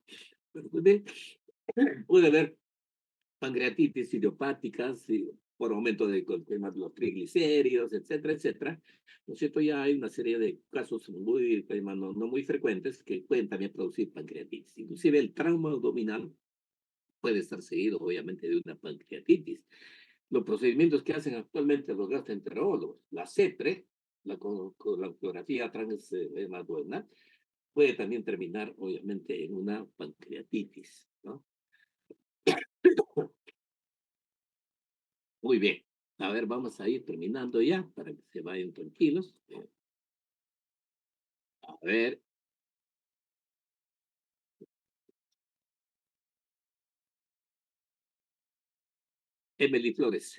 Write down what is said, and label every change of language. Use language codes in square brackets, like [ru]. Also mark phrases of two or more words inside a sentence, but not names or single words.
[es] Pero puede haber pancreatitis idiopáticas por aumento de los triglicéridos, etcétera, etcétera. ¿No es cierto? Ya hay una serie de casos muy, no muy frecuentes que pueden también producir pancreatitis. Inclusive el trauma abdominal puede estar seguido, obviamente, de una pancreatitis. Los procedimientos que hacen actualmente los gastroenterólogos, la CEPRE, la colografía transhemadurenal, puede también terminar, obviamente, en una pancreatitis, ¿no? Muy bien. A ver, vamos a ir terminando ya para que se vayan tranquilos. A ver. Emily Flores.